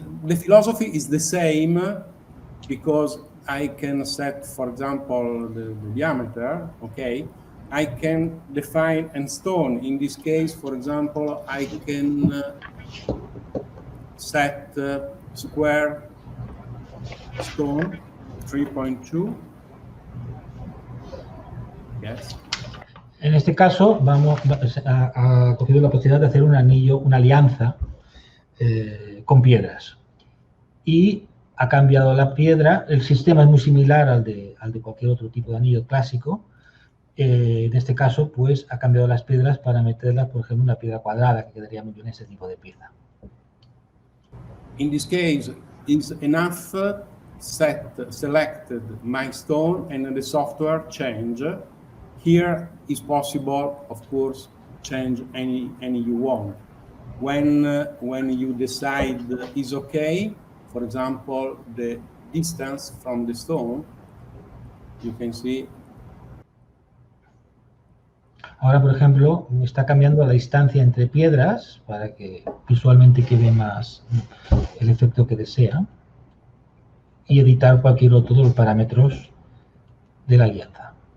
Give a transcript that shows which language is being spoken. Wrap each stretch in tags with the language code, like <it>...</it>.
<en>The philosophy is the same because I can set, for example, the diameter, okay? I can define a stone. In this case, for example, I can set square stone 3.2. Yes.</en> <es>En este caso, ha cogido la posibilidad de hacer un anillo, una alianza con piedras. Y ha cambiado la piedra. El sistema es muy similar al de cualquier otro tipo de anillo clásico. En este caso, pues, ha cambiado las piedras para meterlas, por ejemplo, una piedra cuadrada, que quedaría muy bien ese tipo de pieza.</es> <en>In this case, it's enough selected my stone and the software change. Here is possible, of course, change any you want. When you decide is okay, for example, the distance from the stone, you can see.</en> <es>Ahora, por ejemplo, está cambiando la distancia entre piedras para que visualmente quede más el efecto que desea y editar cualquier otro de los parámetros de la alianza.</es>